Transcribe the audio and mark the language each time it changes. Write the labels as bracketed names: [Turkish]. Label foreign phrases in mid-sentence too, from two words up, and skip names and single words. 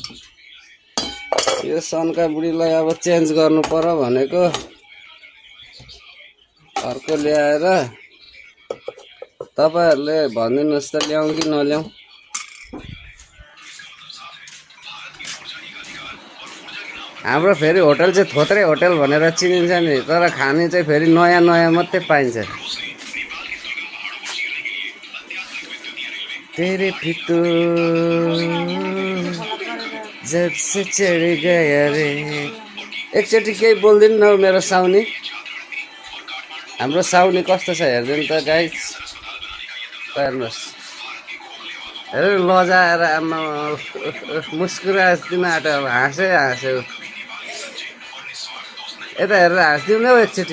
[Nepali] यो सन्का बुढीलाई अब चेन्ज गर्नु पर्यो भनेको अर्को ल्याएर। तपाईहरुले भनिदिनुहोस् त ल्याउँ कि नल्याउँ। हाम्रो फेरि होटल चाहिँ थोत्रे होटल भनेर चिनिन्छ नि। तर खाने चाहिँ फेरि नयाँ नयाँ मात्रै पाइन्छ। [Hindi] तेरे फितो जब से चढ़ गया रे। [Nepali] एकचोटि केही बोल्दिनु न मेरो साउनी। हाम्रो साउनी कस्तो छ हेर्दिनु त गाइस। हेर्नुहोस्, हेर लजाएर आमा मुस्कुराइदिन आँट्यो। अब हाँसै हाँस्यो। यता हेरेर हाँस्दिउँ न एकचोटि।